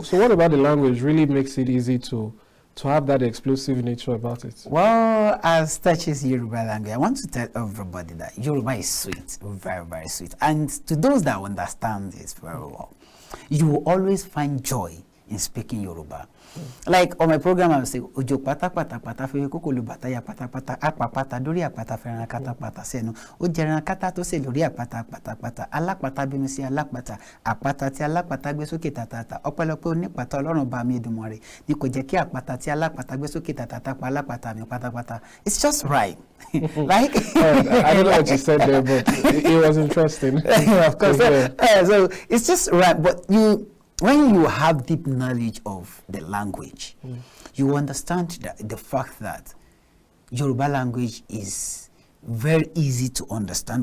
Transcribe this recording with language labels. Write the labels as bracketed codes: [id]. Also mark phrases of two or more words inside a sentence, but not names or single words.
[en] So what about the language really makes it easy to have that explosive nature about it? Well, as touches Yoruba language, I want to tell everybody that Yoruba is sweet, very, very sweet. And to those that understand this very well, you will always find joy in speaking Yoruba. Like on my program, I will say, [yo] Ojo pata pata pata fe kokolu bataya pata pata apa pata dori apata ferana kata pata senu ojerana kata to se lori apata pata pata alapata binu si alapata apata ti alapata gbe soke tatata ọpẹ́lọpẹ́ onípata Ọlọ́run ba mi Èdùmàrè ni kò jẹ́ kí apata ti alapata gbe soke tatata pa alapata mi pata pata. [en] It's just right. Like I don't know what you said there, but it was interesting. Of course. So it's just right, but when you have deep knowledge of the language, you understand the fact that Yoruba language is very easy to understand.